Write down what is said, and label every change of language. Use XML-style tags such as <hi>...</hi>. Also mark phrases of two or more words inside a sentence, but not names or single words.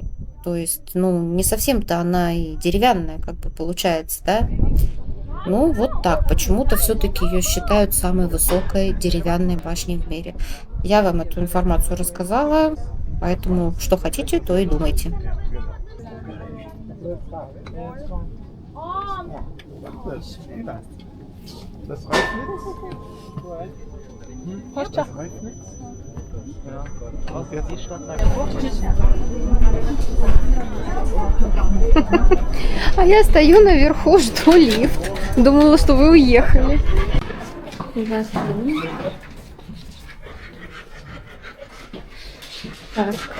<ru>То есть, ну, не совсем-то она и деревянная, как бы получается, да? Ну, вот так. Почему-то все-таки ее считают самой высокой деревянной башней в мире. Я вам эту информацию рассказала, поэтому что хотите, то и думайте.</ru> <de>Das reicht nicht? Das reicht nicht? Ja, und jetzt die Stadt</de> <ru>А я стою наверху, жду лифт. Думала, что вы уехали. Так.</ru>